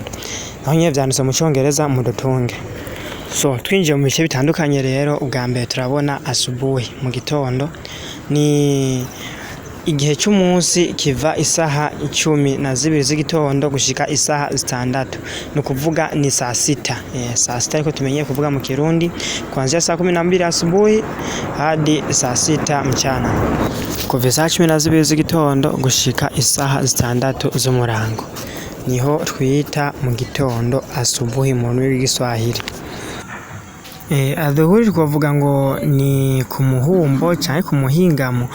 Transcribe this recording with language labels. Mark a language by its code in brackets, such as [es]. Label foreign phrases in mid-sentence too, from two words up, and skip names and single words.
[rn] Naho nyine vyanditse mu Cyongereza mu dutunge. Twinjiye mu bice bitandukanye rero. Ubwa mbere turabona asubuhi, mu gitondo, ni igihe cy'umunsi kiva isaha 12 z'igitondo gushika isaha 6. No kuvuga ni saa 6. Saa 6 ariko tumenye kuvuga mu Kirundi [sw] kuanzia saa 12 asubuhi hadi saa 6 mchana. [rn] Kuva saa 12 z'igitondo gushika isaha 6 z'umurango niho twita mu gitondo, asubuhi mu rurimi rw'igiswahili. Adhuhuri twavuga ngo ni ku muhumbo cyangwa ku muhingamo.